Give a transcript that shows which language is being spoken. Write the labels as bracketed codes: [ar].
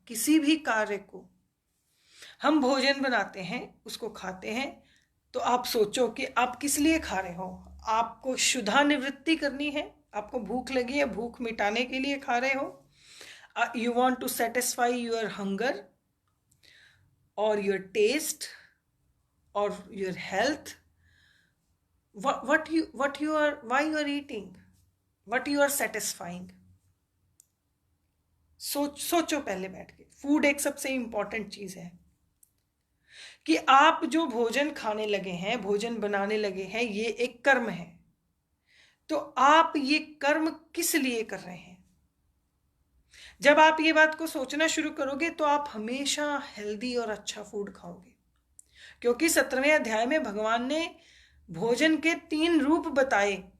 [hi] किसी भी कार्य को, हम भोजन बनाते हैं, उसको खाते हैं, तो आप सोचो कि आप किस लिए खा रहे हो। आपको क्षुधा निवृत्ति करनी है, आपको भूख लगी है, भूख मिटाने के लिए खा रहे हो। [en] You want to satisfy your hunger और your taste और your health. what you are, why you are eating, what you are satisfying। [hi] सोचो पहले बैठ के। फूड एक सबसे इंपॉर्टेंट चीज है कि आप जो भोजन खाने लगे हैं, भोजन बनाने लगे हैं, ये एक कर्म है। तो आप ये कर्म किस लिए कर रहे हैं। जब आप ये बात को सोचना शुरू करोगे तो आप हमेशा हेल्दी और अच्छा फूड खाओगे, क्योंकि 17वें अध्याय में भगवान ने भोजन के 3 रूप बताए।